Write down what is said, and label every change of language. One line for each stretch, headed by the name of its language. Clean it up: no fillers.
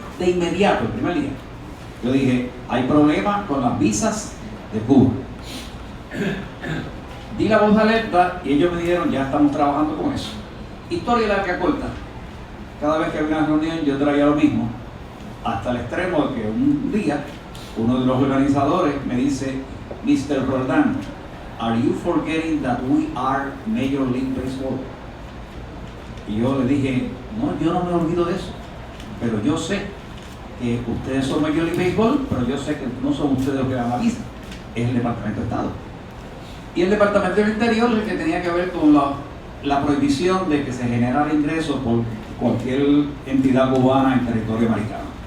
Spanish: De inmediato, el primer día, yo dije, hay problemas con las visas de Cuba. Di la voz de alerta y ellos me dijeron, ya estamos trabajando con eso. Historia larga corta. Cada vez que había una reunión yo traía lo mismo, hasta el extremo de que un día uno de los organizadores me dice, Mr.
English: Roldán, are you forgetting that we are Major League Baseball?
Spanish: Y yo le dije, no, yo no me olvido de eso, pero yo sé que ustedes son Major League Baseball, pero yo sé que no son ustedes los que dan la visa, es el Departamento de Estado. Y el Departamento del Interior es el que tenía que ver con la prohibición de que se generara ingresos por cualquier entidad cubana en territorio americano.